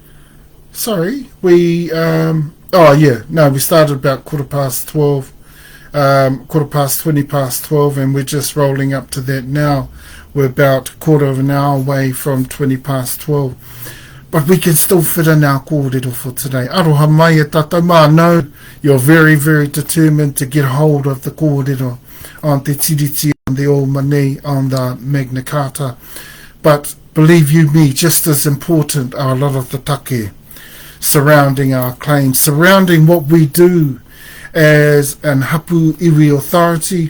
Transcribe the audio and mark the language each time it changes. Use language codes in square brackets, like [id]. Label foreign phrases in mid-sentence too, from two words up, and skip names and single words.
[en] We we started about quarter past 12, quarter past 20 past 12, and we're just rolling up to that now. We're about a quarter of an hour away from 20 past 12. But we can still fit in our kōrero for today. [mi] Aroha mai e tātou mā. [en] I know you're very, very determined to get hold of the kōrero on TeTiriti, on the Old Money, on the Magna Carta. But believe you me, just as important are a lot of the take surrounding our claims, surrounding what we do as an [mi] Hapu iwi [en] authority.